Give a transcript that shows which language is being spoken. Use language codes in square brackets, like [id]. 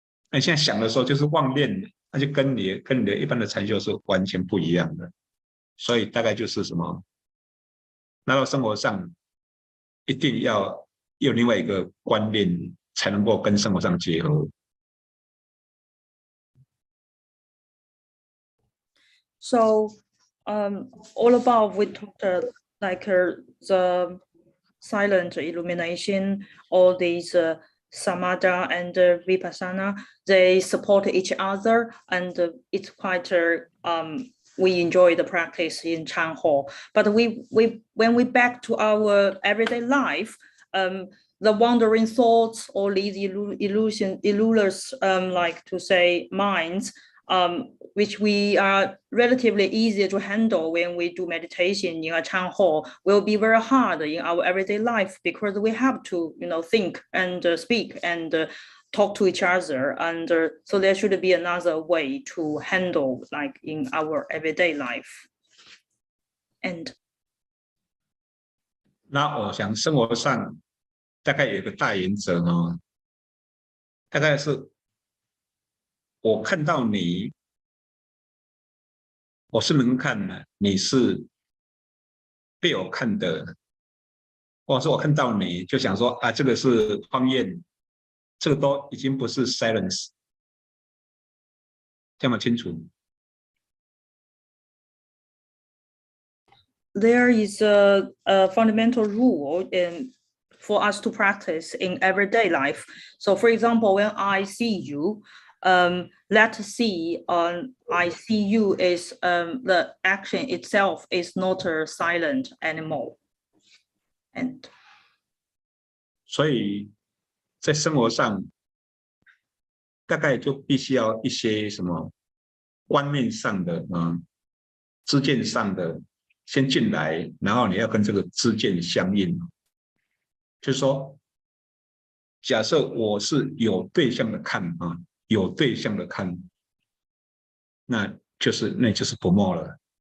[zh] 那你现在想的时候就是妄念，那就跟你的一般的禅修是完全不一样的。所以大概就是什么？拿到生活上一定要有另外一个观念，才能够跟生活上结合。 [en] So all above we talked like the silent illumination, all these samatha and vipassana, they support each other, and it's quite we enjoy the practice in Chan Hall. But when we back to our everyday life, the wandering thoughts or these illulers, like to say minds, which we are relatively easy to handle when we do meditation in a Chan Hall, will be very hard in our everyday life because we have to, think and speak and talk to each other, and so there should be another way to handle like in our everyday life. And [zh] 那我想生活上大概有一个大原则哦，大概是我看到你，我是能看的，你是被我看的，或者是我看到你就想说啊，这个是荒焰，这个都已经不是 silence， 这么清楚。 [en] There is a fundamental rule for us to practice in everyday life. So for example, when I see you, let's see I see you is the action itself is not silent anymore. And [zh] 所以在生活上大概就必须要一些什么观念上的知见上的先进来，然后你要跟这个知见相应，就是说假设我是有对象的看有对象的看，那就是不昧了。